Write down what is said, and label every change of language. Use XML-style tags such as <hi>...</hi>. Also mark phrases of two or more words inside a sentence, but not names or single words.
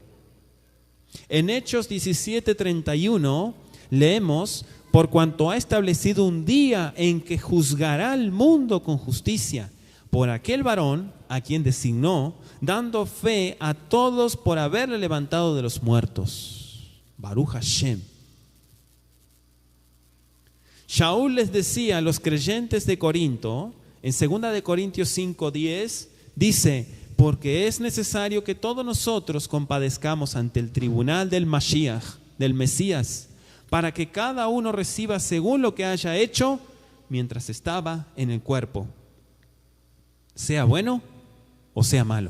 <es>En Hechos 17:31 leemos: por cuanto ha establecido un día en que juzgará al mundo con justicia por aquel varón a quien designó, dando fe a todos por haberle levantado de los muertos.</es> <he>ברוך השם.</he> <es>Shaul les decía a los creyentes de Corinto, en 2 de Corintios 5:10, dice: porque es necesario que todos nosotros compadezcamos ante el tribunal del Mashiach, del Mesías, para que cada uno reciba según lo que haya hecho mientras estaba en el cuerpo, sea bueno o sea malo.</es>